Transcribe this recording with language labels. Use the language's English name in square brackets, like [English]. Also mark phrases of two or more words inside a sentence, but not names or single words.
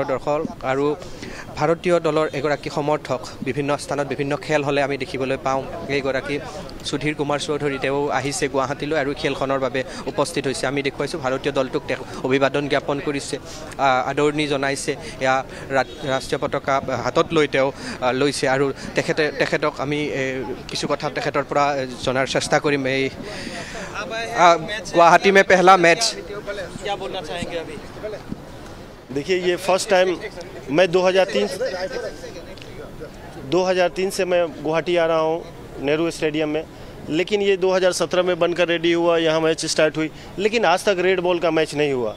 [Assamese] দৰ্শক আৰু ভাৰতীয় দলৰ এগৰাকী সমৰ্থক বিভিন্ন স্থানত বিভিন্ন খেল হ'লে আমি দেখিবলৈ পাওঁ এইগৰাকী সুধীৰ কুমাৰ চৌধুৰী তেওঁ আহিছে গুৱাহাটীলৈ আৰু খেলখনৰ বাবে উপস্থিত হৈছে আমি দেখুৱাইছোঁ ভাৰতীয় দলটোক তেওঁ অভিবাদন জ্ঞাপন কৰিছে আদৰণি জনাইছে এয়া ৰাষ্ট্ৰীয় পতাকা হাতত লৈ তেওঁ লৈছে আৰু তেখেতক আমি কিছু কথা তেখেতৰ পৰা জনাৰ চেষ্টা কৰিম এই [Hindi] गुवाहाटी में पहला मैच क्या बोलना चाहेंगे अभी? देखिए ये [English] first time [Hindi] मैं 2003 से मैं गुवाहाटी आ रहा हूँ नेहरू स्टेडियम में, लेकिन ये 2017 में बनकर रेडी हुआ, यहाँ मैच स्टार्ट हुई, लेकिन आज तक [English] red ball [Hindi] का मैच नहीं हुआ।